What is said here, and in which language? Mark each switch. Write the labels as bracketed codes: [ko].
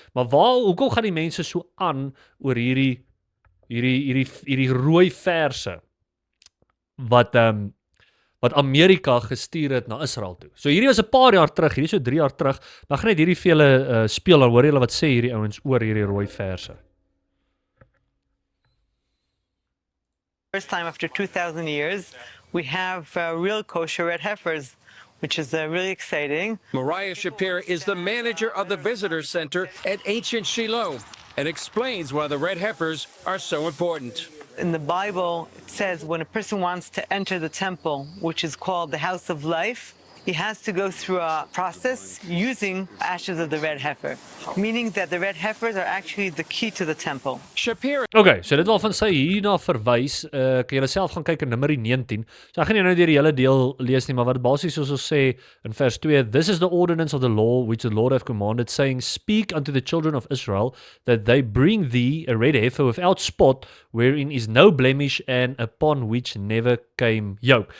[af] Maar hoekom gaan die mense so aan oor hierdie rooi verse wat Amerika gestuur het na Israel toe. So hierdie was 'n paar jaar terug, hierdie so 3 jaar terug, maar gaan net hierdie vir julle speel, dan hoor julle wat sê hierdie ouens oor hierdie rooi verse. [en] First time after 2,000 years, we have real kosher red heifers, which is really exciting. Mariah Shapira is the manager of the visitor center at Ancient Shiloh and explains why the red heifers are so important. In the Bible, it says when a person wants to enter the temple, which is called the house of life, he has to go through a process using ashes of the red heifer, meaning that the red heifers are actually the key to the temple. Shapira. [af] Okay, so dit wil van sy hierna verwys, kan julle self gaan kyk in Numeri 19. So ek gaan nie nou deur die hele deel lees nie, maar wat basies soos ons sê in vers 2, [en] this is the ordinance of the law which the Lord hath commanded, saying, speak unto the children of Israel that they bring thee a red heifer without spot, wherein is no blemish and upon which never came yoke.